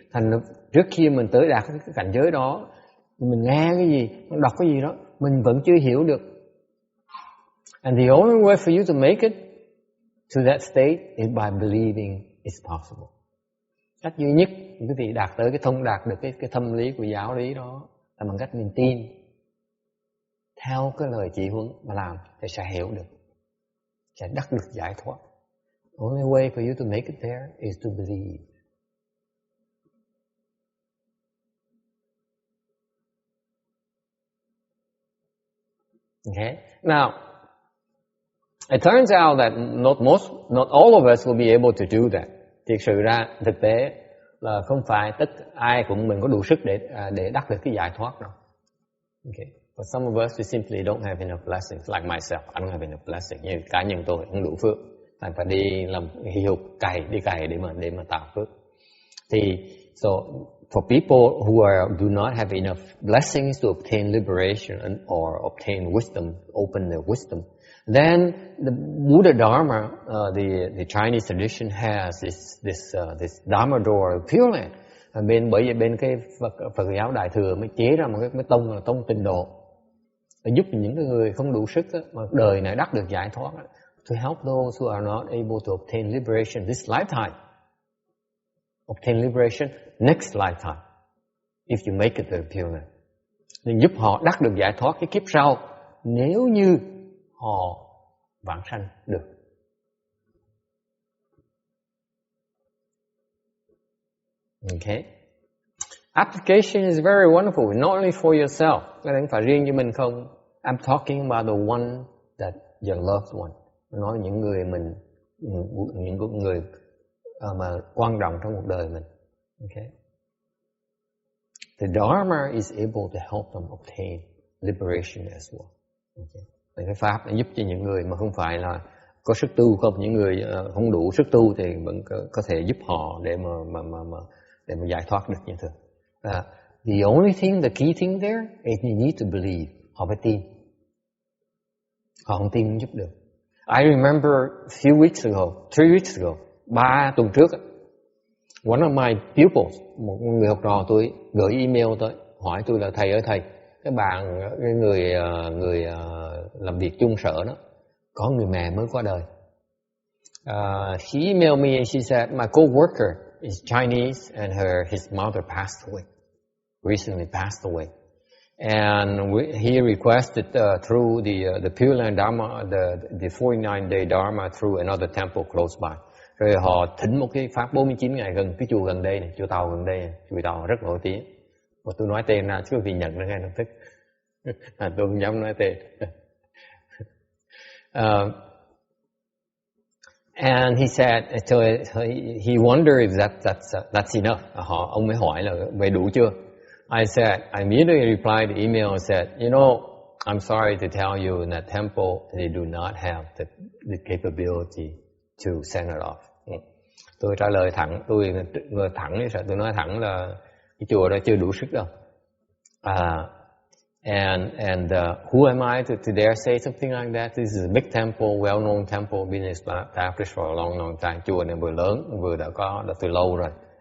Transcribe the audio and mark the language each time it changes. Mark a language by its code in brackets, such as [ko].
[vi] Thành trước khi mình tới đạt cái cảnh giới đó, mình nghe cái gì, mình đọc cái gì đó, mình vẫn chưa hiểu được. [en] And the only way for you to make it to that state is by believing it's possible. [vi] Cách duy nhất quý vị đạt tới đạt được cái thâm lý của giáo lý đó là bằng cách mình tin. Theo cái lời chỉ huấn mà làm thì sẽ hiểu được, sẽ đắc được giải thoát. [en] The only way for you to make it there is to believe. Okay? Now, it turns out that not all of us will be able to do that. [vi] Thực sự ra, thực tế là không phải ai cũng mình có đủ sức để đắc được cái giải thoát đâu. [en] Okay. For some of us, we simply don't have enough blessings. Like myself, I don't have enough blessings. [vi] Như cá nhân tôi không đủ phước, thành phải đi làm hiệp cày để mà tạo phước. [en] Thì so for people who do not have enough blessings to obtain liberation or obtain wisdom, open their wisdom, then the Buddha Dharma, the Chinese tradition has this Dharma door of Pure Land. [vi] Bởi vì bên cái Phật giáo Đại Thừa mới chế ra một cái tông là tông tịnh độ, để giúp những cái người không đủ sức mà đời này đắc được giải thoát, [en] to help those who are not able to obtain liberation this lifetime, obtain liberation next lifetime, if you make it to the Pure Land. [vi] Nên giúp họ đắc được giải thoát cái kiếp sau nếu như họ vãng sanh được. [en] Okay. Application is very wonderful, not only for yourself. [vi] Cái đấy không phải riêng cho mình không. [en] I'm talking about the one that your loved one. [vi] Nói những người những người mà quan trọng trong cuộc đời mình. [en] Okay. The Dharma is able to help them obtain liberation as well. Okay. [vi] Cái pháp để giúp cho những người mà không phải là có sức tu không, những người không đủ sức tu thì vẫn có thể giúp họ để mà giải thoát được như thường. [en] The only thing, the key thing there is you need to believe. [vi] Họ phải tin. Họ không tin không giúp được. [en] I remember a few weeks ago, [vi] 3 weeks ago, 3 tuần trước, [en] one of my pupils, [vi] một người học trò tôi gửi email tới hỏi tôi là thầy ơi thầy, cái người làm việc chung sở đó, có người mẹ mới qua đời. [en] She emailed me and she said my co-worker is Chinese and his mother passed away, recently passed away. And he requested through the Pure Land Dharma, the 49-day Dharma through another temple close by. [vi] Rồi họ thỉnh một cái pháp 49 ngày gần cái chùa gần đây này, chùa Tàu gần đây này, chùa Tàu rất nổi tiếng. Mà tôi nói tên ra chứ vì nhận ra ngay lập tức. Tôi không dám nói tên. [en] And he said, so he wondered if that's enough. [vi] Ông mới hỏi là vậy đủ chưa? [en] I said, I immediately replied the email and said, you know, I'm sorry to tell you in that temple, they do not have the capability to send it off. [vi] Tôi trả lời thẳng, tôi nói thẳng là cái chùa đó chưa đủ sức đâu. [en] And who am I to dare say something like that? This is a big temple, well-known temple, been established for a long time. [vi] Chùa này vừa lớn, vừa đã từ lâu rồi.